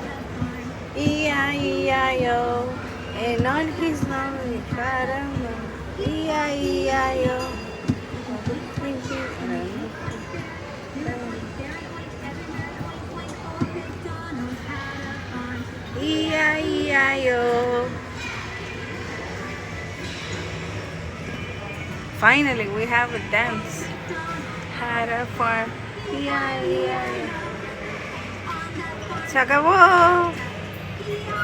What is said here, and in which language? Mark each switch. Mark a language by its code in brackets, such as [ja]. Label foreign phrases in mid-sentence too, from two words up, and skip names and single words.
[en] E-I-E-I-O, and on his lonely caramba. E-I-E-I-O. E-I-E-I-O. Finally, we have a dance. Had a farm. E-I-E-I-O. [es] Se acabó.